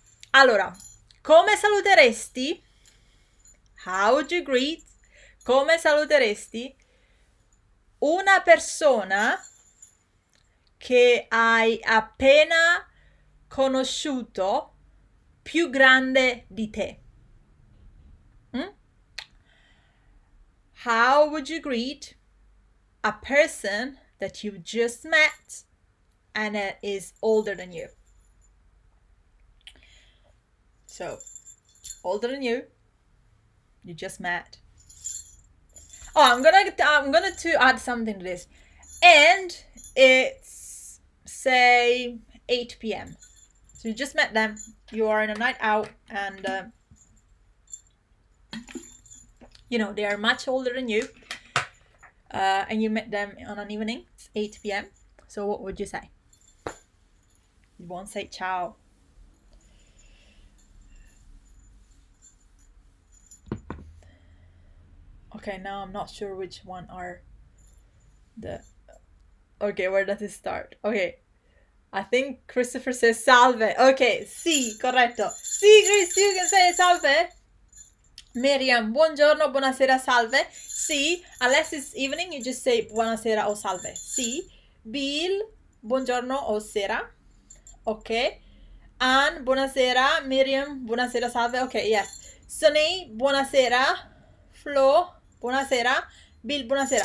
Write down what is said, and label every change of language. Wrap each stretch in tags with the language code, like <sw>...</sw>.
<it>Allora, come saluteresti?</it> <en>How would you greet?</en> <it>Come saluteresti una persona che hai appena conosciuto più grande di te?</it> <en>How would you greet a person that you just met and is older than you? So, older than you just met. Oh, I'm gonna to add something to this. And it's, say, 8 p.m. So you just met them, you are in a night out, and you know, they are much older than you, and you met them on an evening, it's 8 p.m. So what would you say? You won't say ciao. Okay, now I'm not sure which one are the... Okay, where does it start? Okay, I think Christopher says salve. Okay,</en> <it>sì, corretto.</it> <en>Sì, Chris, you can say salve.</en> <it>Miriam, buongiorno, buonasera, salve.</it> <en>Sì, unless it's evening, you just say buonasera or salve.</en> <it>Sì. Bill, buongiorno o sera. Okay. Anne, buonasera. Miriam, buonasera, salve. Okay, yes. Sunny, buonasera. Flo, buonasera. Bill, buonasera.</it>